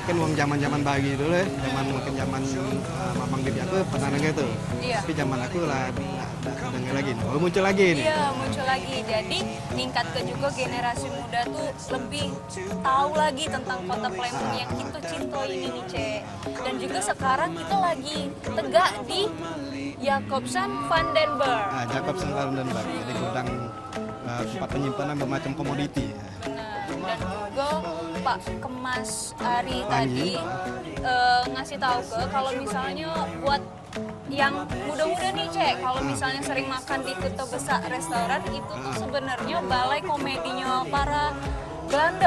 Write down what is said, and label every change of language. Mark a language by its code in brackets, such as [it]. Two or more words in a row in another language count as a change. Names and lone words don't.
[id] mungkin uang zaman-zaman bagi dulu ya, zaman mamang bibi aku pernah denger itu. Iya. Tapi zaman aku lah nggak denger lagi. Baru muncul lagi nih. Iya, muncul lagi. Jadi ningkat ke juga generasi muda tuh lebih tahu lagi tentang kota Palembang yang kita cinta ini nih, Cek. Dan juga sekarang kita lagi tegak di Jacobsen van den Berg. Nah, Jacobsen van den Berg, jadi gudang tempat penyimpanan bermacam komoditi. Nah, dan juga Pak Kemas Ari tadi ngasih tahu ke kalau misalnya buat yang muda-muda nih Cek, kalau misalnya sering makan di Kota Besar restoran itu tuh sebenarnya balai komedinya para Belanda.